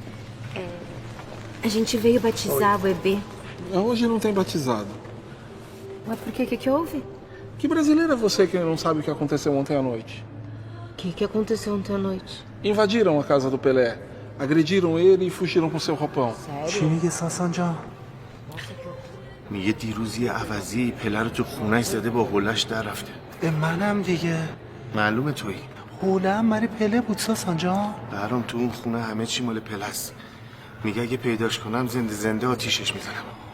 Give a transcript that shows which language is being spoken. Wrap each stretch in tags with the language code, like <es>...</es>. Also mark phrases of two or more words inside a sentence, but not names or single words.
<pt>A gente veio batizar o bebê. Hoje não tem batizado. Mas por quê? O que houve? Que brasileira é você que não sabe o que aconteceu ontem à noite? O que aconteceu ontem à noite? Invadiram a casa do Pelé, agrediram ele e fugiram com seu roupão.</pt> <fa>چی میگه ساسان جان؟ میگه دیروز یه عوضی پله رو تو خونه‌اش زده، با هولش در رفته. به منم دیگه. معلومه تویی. حوله هم مال پله بود ساسان جان. برام تو اون خونه همه چی مال پله است. میگه اگه پیداش کنم زنده آتیشش میزنم.</fa>